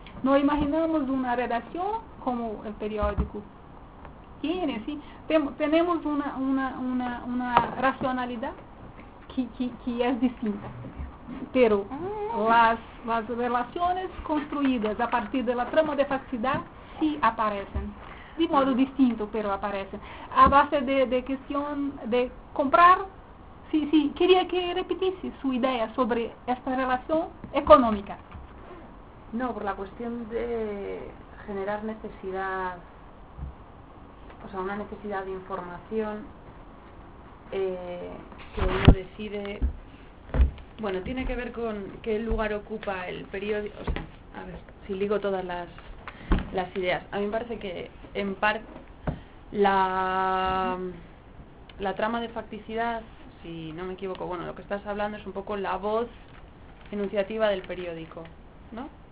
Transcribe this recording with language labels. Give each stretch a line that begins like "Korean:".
Portuguese: Não imaginamos uma redação como o periódico tem, sim? Temos uma racionalidade que é distinta. Pero as relações construídas a partir da trama de facilidade sim aparecem. De modo distinto, pero aparecem. A base de questão de comprar, sim, queria que repetisse sua ideia sobre esta relação econômica. Não,
Spanish: por la
Portuguese: questão de generar necessidade,
Spanish: o sea,
Portuguese: uma necessidade de informação que
Spanish: uno decide. Bueno, tiene que ver con qué lugar ocupa el periódico, o sea, a ver, si ligo todas las ideas. A mí me parece que, en parte, la trama de facticidad, si no me equivoco, bueno, lo que estás hablando es un poco la voz enunciativa del periódico, ¿no?